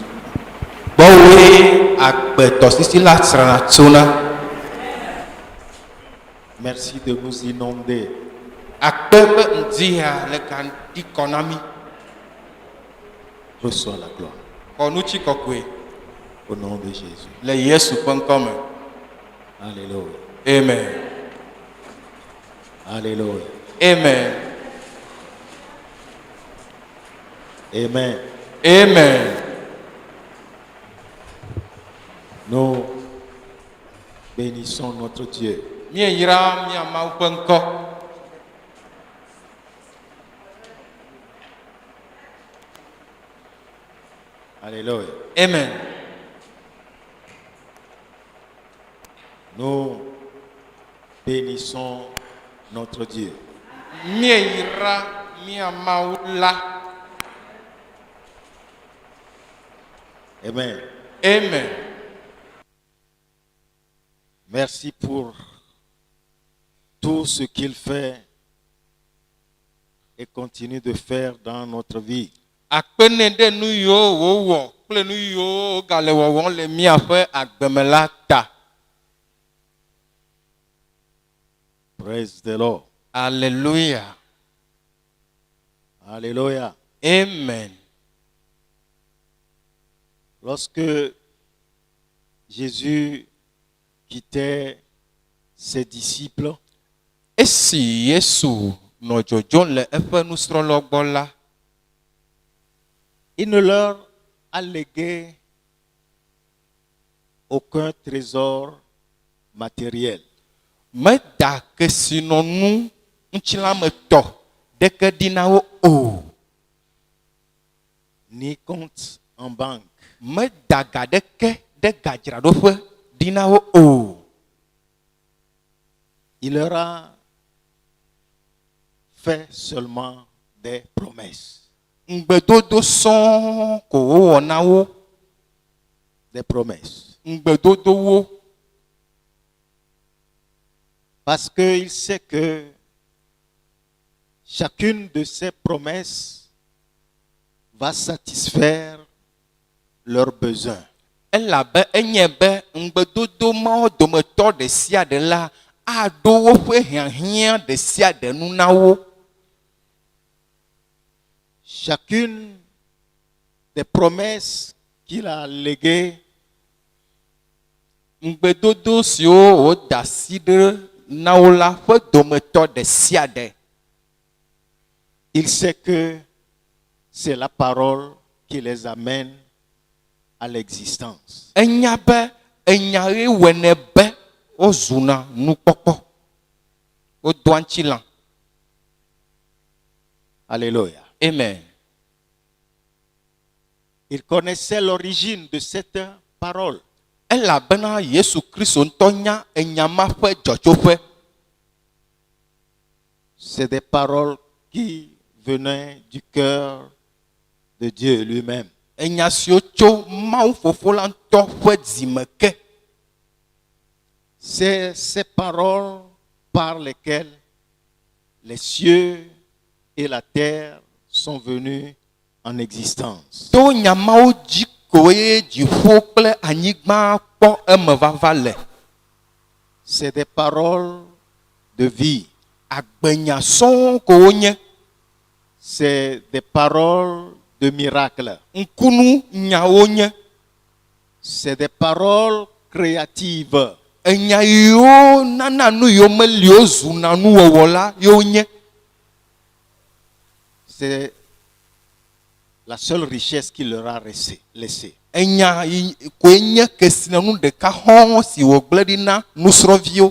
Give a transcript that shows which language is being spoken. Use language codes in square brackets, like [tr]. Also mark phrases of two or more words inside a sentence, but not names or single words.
[ee] Bowe agbetɔ sisi la tsrana tsona. [fr] Merci de nous inonder. [ee] Akpe be ŋdi ya le ga di kɔ na mi. [fr] Reçois la gloire. [ee] Xɔ nutsi kɔkɔe [fr] Au nom de Jésus. [ee] le Yesu ƒe ŋkɔ me. [fr] Alléluia. Amen. Alléluia. Amen. Amen. Amen. Nous bénissons notre Dieu. [ee] Mieyra mia Mawu ƒe ŋkɔ. [fr] Alléluia. Amen. Nous bénissons notre Dieu. [ee] Mieyra mia Mawu la. Amen. Amen. [fr] Merci pour tout ce qu'il fait et continue de faire dans notre vie. [ee] Akpene ɖe nu yiwo wòwɔ kple nu yiwo gale wɔwɔm le miaƒe agbeme la ta. [en] Praise the Lord. [fr] Alléluia. Alléluia. Amen. Lorsque Jésus quittait ses disciples, [ee] Esi Yesu nɔ dzodzom le eƒe nusrɔ̃lawo gbɔ la, [fr] il ne leur a légué aucun trésor matériel, [ee] meda kesinɔnu ŋutsilametɔ ɖeke ɖi na wo o. [fr] ni compte en banque, [ee] Meda ga ɖeke ɖe gadzraɖoƒe ɖi na wo o. [fr] il leur a fait seulement des promesses. [ee] Ŋugbedodo sɔŋ ko wowɔ na wo. [fr] Des promesses. [ee] Ŋugbedodowo. [fr] Parce qu'il sait que chacune de ces promesses va satisfaire leurs besoins. [ee] Elabe enye be ŋugbedodo mawo dometɔ ɖe sia ɖe la aɖo woƒe hiahiã ɖe sia ɖe nu na wo. [fr] Chacune des promesses qu'il a léguées [ee] Ŋugbedodo siwo woda asi ɖe na wo la ƒe dometɔ ɖe sia ɖe. [fr] il sait que c'est la parole qui les amène à l'existence. [ee] Enya be enya ɣe wɔnɛ be wozuna nukpɔkpɔ. Wodoa ŋtsi lã. [fr] Alléluia. Amen. Il connaissait l'origine de cette parole. [ee] Elabena Yesu Kristo ŋutɔ nya enya ma ƒe dzɔtsoƒe. [fr] C'est des paroles qui venaient du cœur de Dieu lui-même. [ee] Enya siwo tso Mawu Fofo la ŋutɔ ƒe dzime ke. [fr] C'est ces paroles par lesquelles les cieux et la terre sont venus en existence. [ee] To nya mawo dzi koe dziƒo kple anyigba kpɔ eme vava le. [fr] C'est des paroles de vie. [ee] Agbenya sɔŋ ko wonye. [fr] C'est des paroles de miracle. [ee] Ŋkunu nyawo nye. [fr] C'est des paroles créatives. [ee] Enya yiwo nana nu yiwo meli wo zuna nuwɔwɔ la yiwo nye. [fr] C'est la seule richesse qu'il leur a laissée. [ee] Enya yi koe nye kesinɔnu ɖeka hɔ̃ si wògblẽ ɖi na nusrɔ̃viwo.